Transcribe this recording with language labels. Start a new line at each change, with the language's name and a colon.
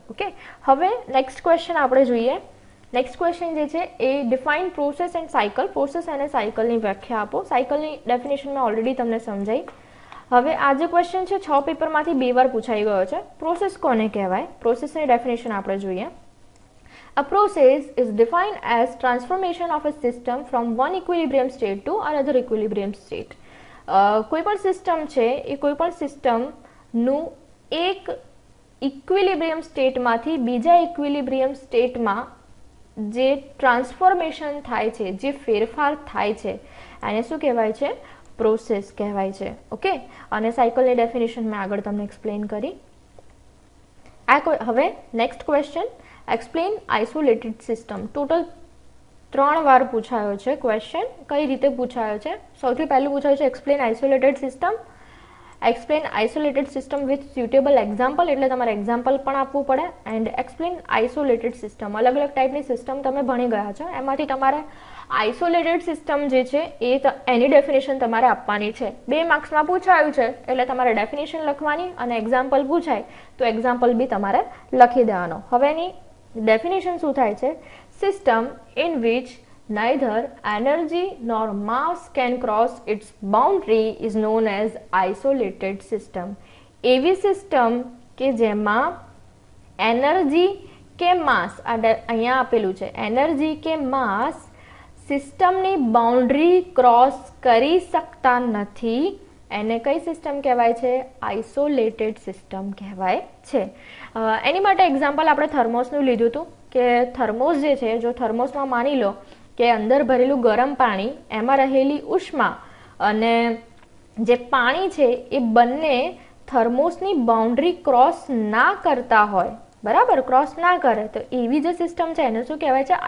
Gujarati: Okay, હવે next question આપણે જોઈએ. નેક્સ્ટ ક્વેશ્ચન જે છે એ
English: Define process and cycle.
Gujarati: Process અને સાયકલની વ્યાખ્યા આપો. સાયકલની ડેફિનેશન મેં ઓલરેડી તમને સમજાઈ. હવે આ જે ક્વેશ્ચન છે 6 પેપરમાંથી 2 વાર પૂછાઈ ગયો છે. પ્રોસેસ કોને કહેવાય? પ્રોસેસની ડેફિનેશન આપણે જોઈએ.
English: A process is defined as transformation of a system from one equilibrium state to another equilibrium state.
Gujarati: કોઈ પણ સિસ્ટમ છે એ કોઈ પણ સિસ્ટમનું એક ઇક્વિલિબ્રિયમ સ્ટેટમાંથી બીજા ઇક્વિલિબ્રિયમ સ્ટેટમાં જે ટ્રાન્સફોર્મેશન થાય છે, જે ફેરફાર થાય છે, એને શું કહેવાય છે? પ્રોસેસ કહેવાય છે. ઓકે, અને સાયકલની ડેફિનેશન મેં આગળ તમને એક્સપ્લેન કરી.
English: હવે next question, explain isolated system.
Gujarati: Total 3 વાર પૂછાયો છે ક્વેશ્ચન. કઈ રીતે પૂછાયો છે? સૌથી પહેલું પૂછાયું છે
English: Explain isolated system. Explain isolated system with suitable example,
Gujarati: એટલે તમારે એક્ઝામ્પલ પણ આપવું પડે.
English: And explain isolated system.
Gujarati: અલગ અલગ ટાઈપની સિસ્ટમ તમે ભણી ગયા છો, એમાંથી તમારે આઇસોલેટેડ સિસ્ટમ જે છે એની ડેફિનેશન તમારે આપવાની છે. 2 માર્ક્સમાં પૂછાયું છે એટલે તમારે ડેફિનેશન લખવાની, અને એક્ઝામ્પલ પૂછાય તો એક્ઝામ્પલ બી તમારે લખી દેવાનો. હવે એની ડેફિનેશન શું થાય છે?
English: System in which neither energy nor mass can cross its boundary is known as isolated system.
Gujarati: એવી સિસ્ટમ કે જેમાં એનર્જી કે માસ, અહીંયા આપેલું છે એનર્જી કે માસ સિસ્ટમની બાઉન્ડ્રી ક્રોસ કરી શકતા નથી, એને કઈ સિસ્ટમ કહેવાય છે? આઇસોલેટેડ સિસ્ટમ કહેવાય છે. એની માટે એક્ઝામ્પલ આપણે થર્મોસનું લીધું હતું કે થર્મોસ જે છે, જો થર્મોસમાં માની લો કે અંદર ભરેલું ગરમ પાણી, એમાં રહેલી ઉષ્મા અને જે પાણી છે એ બંને થર્મોસની બાઉન્ડ્રી ક્રોસ ના કરતા હોય, બરાબર, ક્રોસ ના કરે, તો એવી જે સિસ્ટમ છે એને શું કહેવાય છે?